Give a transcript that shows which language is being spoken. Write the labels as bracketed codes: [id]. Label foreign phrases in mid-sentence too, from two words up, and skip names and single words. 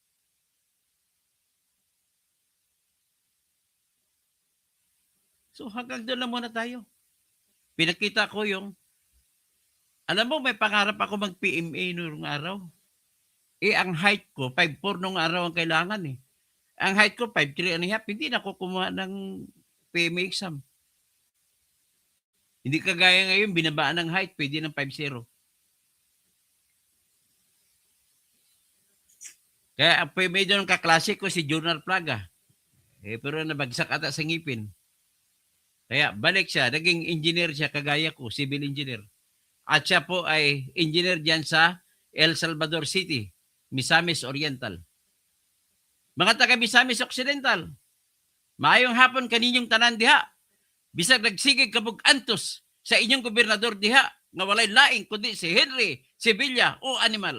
[tl] So hanggang doon lang muna tayo. Pinakita ko yung, alam mo may pangarap ako mag-PMA noong araw. Ang height ko, 5'4" noong araw ang kailangan eh. Ang height ko, [en] 5'3 and a half. [tl] Hindi na ako kumuha ng PMA exam. Hindi kagaya ngayon, binabaan ng height, pwede ng 5'0". Kaya ang PMA doon kaklase ko si Junior Plaga. Pero nabagsak ata sa ngipin. Kaya balik siya, naging engineer siya kagaya ko, [en] civil engineer. [tl] At siya po ay engineer diyan sa El Salvador City, Misamis Oriental. [ceb] Mga taga Misamis Occidental, maayong hapon kaninyong tanan diha. Bisag nagsigig kabug antos sa inyong gobernador diha nga walay laing kundi si Henry Sevilla o animal.